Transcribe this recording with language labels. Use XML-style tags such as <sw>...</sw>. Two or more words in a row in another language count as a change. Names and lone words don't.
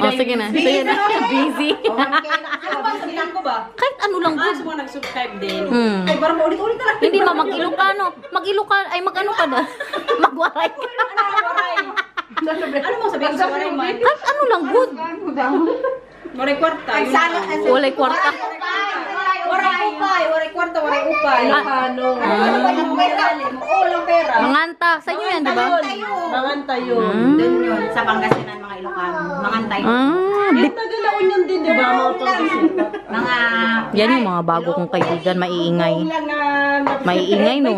<tl>Oh, sige na. Busy. Ano ba sabihin ko ba? Kahit ano lang Sa good. mga nag-subscribe din. Hmm. Ay, parang ulit-ulit na lang. Hindi ba mag-Ilocano? Ay mag-ano ka na? Magwaray ka. Ano mo sabihin ko sa waray man? Kahit ano lang good.</tl> <war>Waray kwarta.</war> <ceb>Walay kwarta.</ceb> <war>Waray. upay, waray kwarta, waray upay.</war> <tl>Ilocano. Walang pera. Walang pera. Manganta. Sa inyo yan, di ba? Manganta yun. Doon yun, sa Pangasinan, mga Ilocano. Mangantay. Yung Tagalaon yun din, di ba? Mga Pangasinan. Mga... Yan yung mga bago kong kaibigan, maiingay. Maiingay, no?</tl>